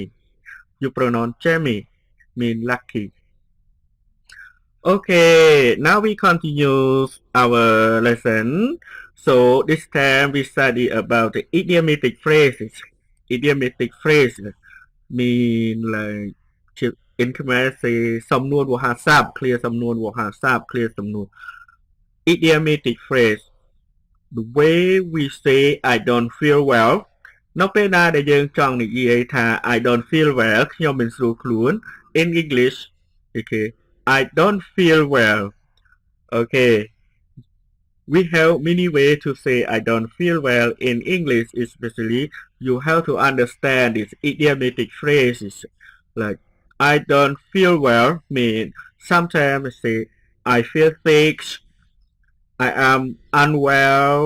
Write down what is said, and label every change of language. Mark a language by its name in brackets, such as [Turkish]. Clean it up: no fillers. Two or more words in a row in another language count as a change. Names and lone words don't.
[English] You pronounce jammy mean lucky. Okay, now we continue our lesson. So this time we study about the idiomatic phrases. Idiomatic phrases mean like in Khmer say [Khmer] សំនួនវោហារស័ព្ទ [English] clear [Khmer] សំនួនវោហារស័ព្ទ [English] clear សំនួន idiomatic phrase the way we say I don't feel well [Khmer] នៅពេលណាដែលយើងចង់និយាយថា [English] I don't feel well [Khmer] ខ្ញុំមិនស្រួលខ្លួន [English] in English okay I don't feel well. Okay, we have many ways to say I don't feel well in English, especially you have to understand these idiomatic phrases like I don't feel well mean sometimes say I feel sick, I am unwell.